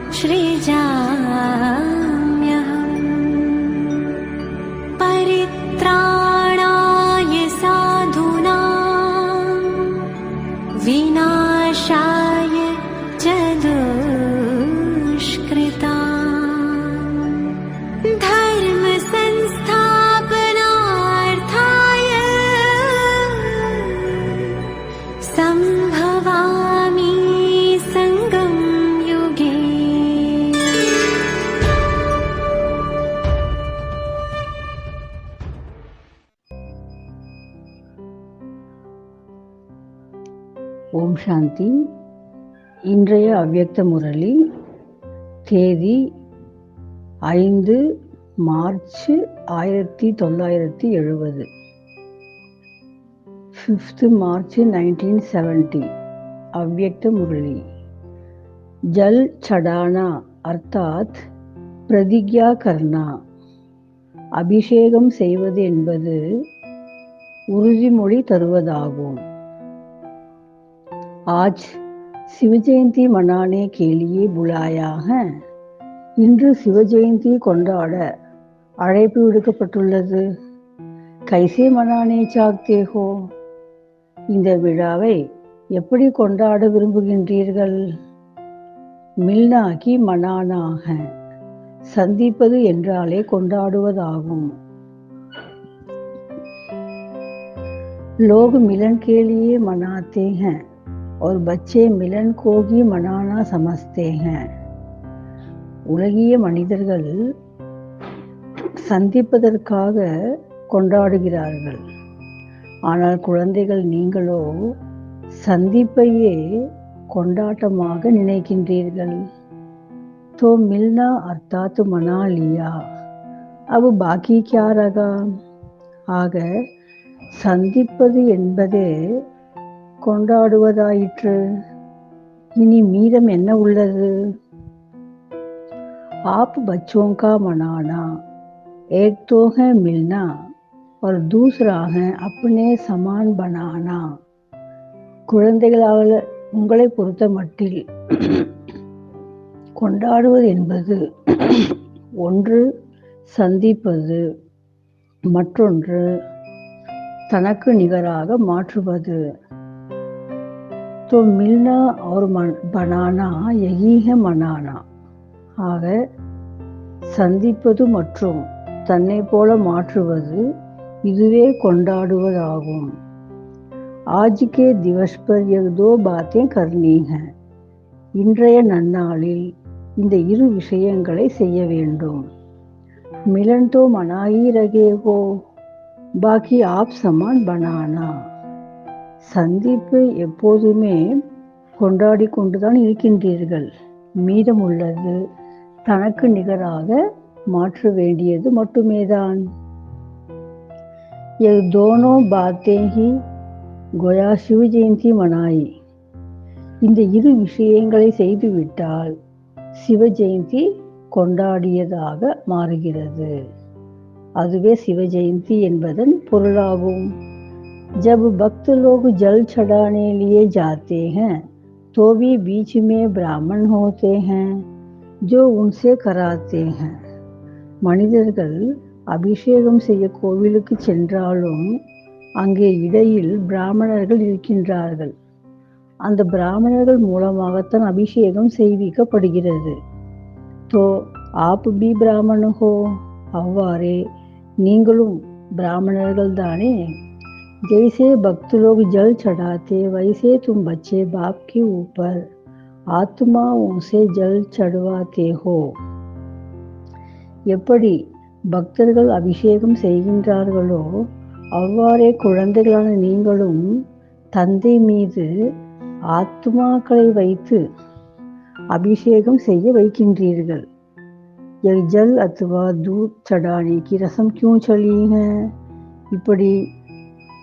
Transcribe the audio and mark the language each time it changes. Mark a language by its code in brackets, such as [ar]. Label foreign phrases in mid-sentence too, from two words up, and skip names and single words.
[sa] सृजाम्यहम् परित्राणाय साधूनां विनाशाय च दुष्कृताम् धर्म संस्थापनार्थाय संभवामि संगम युगे। [ta] ஓம் சாந்தி. இன்றைய அவ்யக்த முரளி தேதி 5 மார்ச் 1970, 5 மார்ச் 1970. [hi] அவ்யக்த முரளி. जल चढ़ाना अर्थात प्रतिज्ञा करना. [ta] அபிஷேகம் செய்வது என்பது உறுதிமொழி தருவதாகும். [hi] आज शिव जयंती मनाने के लिए बुलाया है. [ta] இன்று சிவ ஜெயந்தி கொண்டாட அழைப்பு விடுக்கப்பட்டுள்ளது. [hi] कैसे मनाने चाहते हो. [ta] இந்த விழாவை எப்படி கொண்டாட விரும்புகின்றீர்கள்? [hi] मिलना ही मनाना है. [ta] சந்திப்பது என்றாலே கொண்டாடுவதாகும். [hi] लोग मिलन के लिए मनाते हैं और बच्चे मिलन को ही मनाना समझते हैं. [ta] உலகிய மனிதர்கள் சந்திப்பதற்காக கொண்டாடுகிறார்கள். ஆனால் குழந்தைகள் நீங்களோ சந்திப்பையே கொண்டாட்டமாக நினைக்கின்றீர்கள். [hi] तो मिलना अर्थात मना लिया, अब बाकी क्या रहा. [ta] ஆக சந்திப்பது என்பதே கொண்டாடுவதாயிற்று. இனி மீதம் என்ன உள்ளது? [hi] आप बच्चों का मनाना, एक तो है मिलना और दूसरा है अपने समान बनाना. [ta] குழந்தைகளால் உங்களை பொறுத்த மட்டில் கொண்டாடுவது என்பது ஒன்று சந்திப்பது, மற்றொன்று தனக்கு நிகராக மாற்றுவது. [hi] तो मिलना और बनाना यही है मनाना. [ta] ஆக சந்திப்பது மற்றும் தன்னை போல மாற்றுவது இதுவே கொண்டாடுவதாகும். [hi] आज के दिवस पर ये दो बातें करनी है. [ta] இன்றைய நன்னாளில் இந்த இரு விஷயங்களை செய்ய வேண்டும். [hi] मिलन तो मना ही रहे हो, बाकी आप समान बनाना. [ta] சந்திப்பு எப்போதுமே கொண்டாடி கொண்டுதான் இருக்கின்றீர்கள். மீதம் உள்ளது தனக்கு நிகராக மாற்ற வேண்டியது மட்டுமேதான். [hi] ये दोनों बातें ही गोया शिव जयंती मनाई. [ta] இந்த இரு விஷயங்களை செய்துவிட்டால் சிவ ஜெயந்தி கொண்டாடியதாக மாறுகிறது. அதுவே சிவ ஜெயந்தி என்பதன் பொருளாகும். [hi] जब भक्त लोग जल चढ़ाने लिए जाते हैं तो भी बीच में ब्राह्मण होते हैं जो उनसे कराते हैं. [ta] மனிதர்கள் அபிஷேகம் செய்ய கோவிலுக்கு சென்றாலும் அங்கே இடையில் பிராமணர்கள் இருக்கின்றார்கள். அந்த பிராமணர்கள் மூலமாகத்தான் அபிஷேகம் செய்விக்கப்படுகிறது. [hi] तो आप भी ब्राह्मण हो. [ta] அவ்வாறே நீங்களும் பிராமணர்கள் தானே. [hi] जैसे भक्त लोग जल चढ़ाते वैसे तुम बच्चे बाप के ऊपर आत्माओं से जल चढ़वाते हो. [ta] எப்படி பக்தர்கள் அபிஷேகம் செய்கின்றார்களோ அவ்வாறே குழந்தைகளான நீங்களும் தந்தை மீது ஆத்மாக்களை வைத்து அபிஷேகம் செய்ய வைக்கின்றீர்கள். [hi] जल अथवा दूध चढ़ाने की रस्म क्यों चली है?